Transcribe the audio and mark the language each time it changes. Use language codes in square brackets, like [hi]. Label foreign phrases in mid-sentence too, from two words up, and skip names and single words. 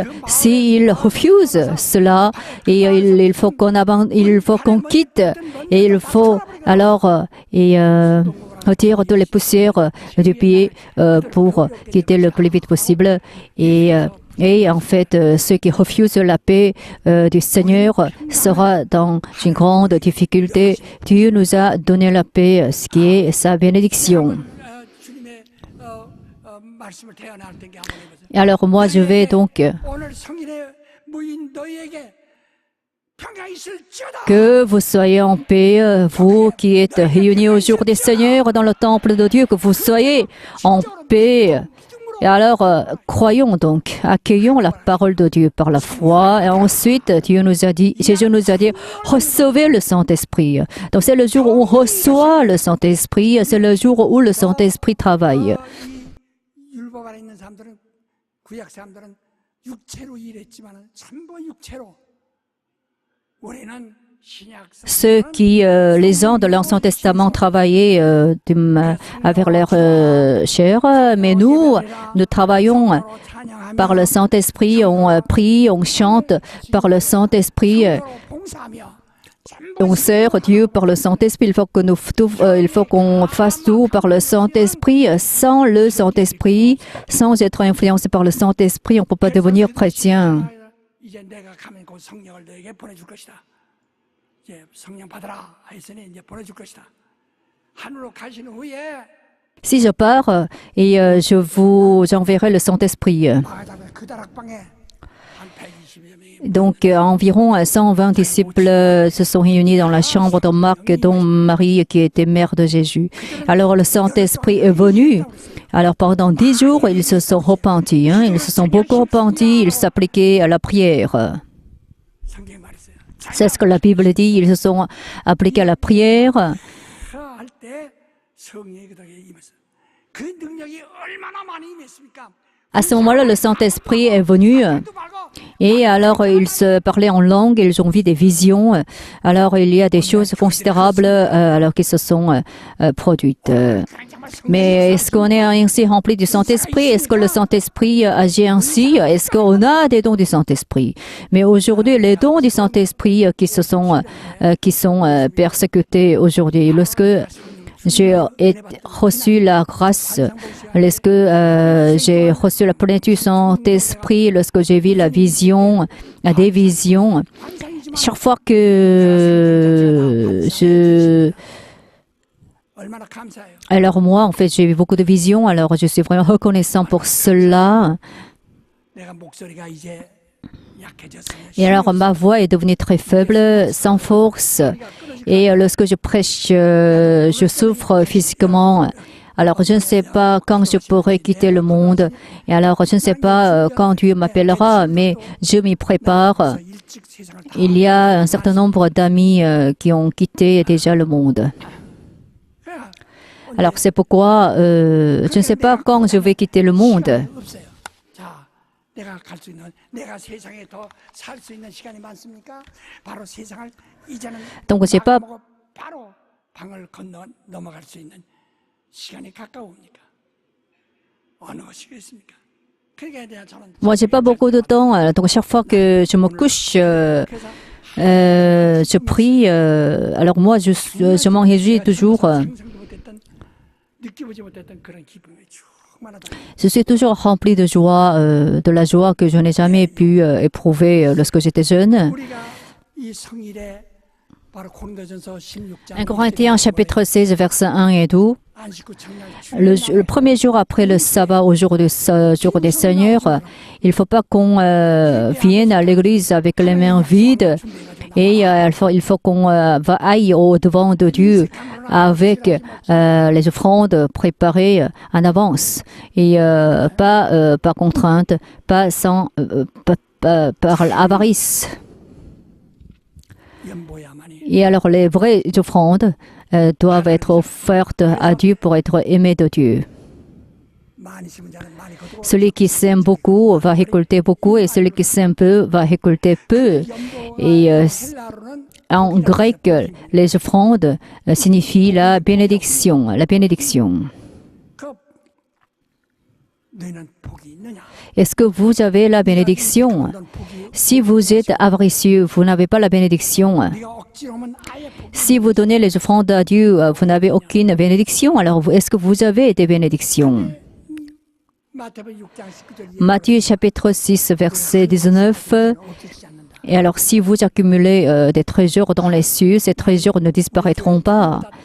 [fr] S'il refuse cela, et il faut qu'on quitte, et il faut alors retirer toutes les poussières du pied pour quitter le plus vite possible. Et Et en fait, ceux qui refusent la paix du Seigneur sera dans une grande difficulté. Dieu nous a donné la paix, ce qui est sa bénédiction. [ko] 주님의 말씀을 대언할 때게 한번 해보세요. [fr] Et alors moi, je vais donc [ko] 오늘 성인의 무인 너희에게 평강 있을지어다. [fr] que vous soyez en paix, vous qui êtes réunis au jour des Seigneurs dans le temple de Dieu, que vous soyez en paix. Et alors, croyons donc, accueillons la parole de Dieu par la foi. Et ensuite, Dieu nous a dit, Jésus nous a dit, recevez le Saint-Esprit. Donc, c'est le jour où on reçoit le Saint-Esprit, c'est le jour où le Saint-Esprit travaille. [ko] 율법 안에 있는 사람들은 구약 사람들은 육체로 일했지만 전부 육체로 우리는 [fr] Ceux qui, les gens de l'Ancien Testament travaillaient avec leur chair, mais nous travaillons par le Saint-Esprit, on prie, on chante par le Saint-Esprit, on sert Dieu par le Saint-Esprit. Il faut qu'on fasse tout par le Saint-Esprit. Sans le Saint-Esprit, sans être influencé par le Saint-Esprit, on ne peut pas devenir chrétien. [ko] 이제 내가 가면 곧 성령을 너에게 보내줄 것이다. 이제 성령 받아라 했으니 이제 보내줄 것이다. 하늘로 가신 후에 [fr] Si je pars et je vous enverrai le Saint-Esprit. [ko] 그 다락방에 한 120여 명이 [fr] Donc environ 120 disciples se sont réunis dans la chambre de Marc, dont Marie qui était mère de Jésus. Alors le Saint-Esprit est venu. Alors pendant 10 jours, ils se sont repentis. Ils se sont beaucoup repentis, ils s'appliquaient à la prière. [ko] 성경에 말했어요. [fr] C'est ce que la Bible dit, ils se sont appliqués à la prière. [ko] 할때 성령이 그들에게 임했어요. 그 능력이 얼마나 많이 임했습니까? [fr] À ce moment-là, le Saint-Esprit est venu. Et alors, ils se parlaient en langue, ils ont vu des visions. Alors, il y a des choses considérables alors qui se sont produites. Mais est-ce qu'on est ainsi rempli du Saint-Esprit? Est-ce que le Saint-Esprit agit ainsi? Est-ce qu'on a des dons du Saint-Esprit? Mais aujourd'hui, les dons du Saint-Esprit qui sont persécutés aujourd'hui, lorsque j'ai reçu la grâce, lorsque j'ai reçu la plénitude du Saint-Esprit, lorsque j'ai vu la vision, des visions, chaque fois que [ko] 얼마나 감사해요. [fr] Alors moi, en fait, j'ai eu beaucoup de visions, alors je suis vraiment reconnaissant pour cela. [ko] 내가 목소리가 이제 약해졌어요. [fr] Et alors ma voix est devenue très faible, sans force. Et lorsque je prêche, je souffre physiquement. Alors je ne sais pas quand je pourrai quitter le monde. Et alors je ne sais pas quand Dieu m'appellera, mais je m'y prépare. [ko] 일찍 세상을 다 [fr] Il y a un certain nombre d'amis qui ont quitté déjà le monde. Alors c'est pourquoi je ne sais pas quand je vais quitter le monde. [ko] 없어요. 자, 내가 갈 수 있는, 내가 세상에 더 살 수 있는 시간이 많습니까? 바로 세상을 이제는 [fr] Donc j'ai pas [ko] 마감하고 바로 방을 건너 넘어갈 수 있는 시간이 가까우니까 어느 것이겠습니까? 그러니까 내가 저는 [fr] Moi, j'ai pas beaucoup de temps, donc chaque fois que je me couche, je prie. Alors moi, je m'en réjouis toujours. [ko] 상상도 못했던 느껴보지 못했던 그런 기쁨이 충만하다. [fr] Je suis toujours rempli de joie, de la joie que je n'ai jamais pu éprouver lorsque j'étais jeune. [ko] 우리가 이 성일에 바로 고린도전서 16장 [fr] 1 Corinthiens chapitre 16, versets 1 et 2. [ko] 안식구 청년 [fr] Le premier jour après le sabbat, au jour des Seigneurs, il ne faut pas qu'on vienne à l'église avec les mains vides. Et il faut qu'on aille au-devant de Dieu avec les offrandes préparées en avance. Et pas par contrainte, pas par avarice. [ko] 연보야만이 [fr] Et alors les vraies offrandes doivent être offertes à Dieu pour être aimées de Dieu. [ko] 많이 심은 자는 많이 거두고 [fr] Celui qui sème beaucoup va récolter beaucoup et celui qui sème peu va récolter peu. Et [ko] 헬라어로는 [fr] en grec, les offrandes signifient la bénédiction. La bénédiction. [ko] 그 너희는 복이 있느냐? [fr] Est-ce que vous avez la bénédiction? [ko] 넌 복이 [fr] Si vous êtes avaricieux, vous n'avez pas la bénédiction. [ko] 네가 억지로 하면 아예 복이 [fr] Si vous donnez les offrandes à Dieu, vous n'avez aucune bénédiction. Alors, est-ce que vous avez des bénédictions? Matthieu chapitre 6, verset 19. Et alors, si vous accumulez des trésors dans les cieux, ces trésors ne disparaîtront pas.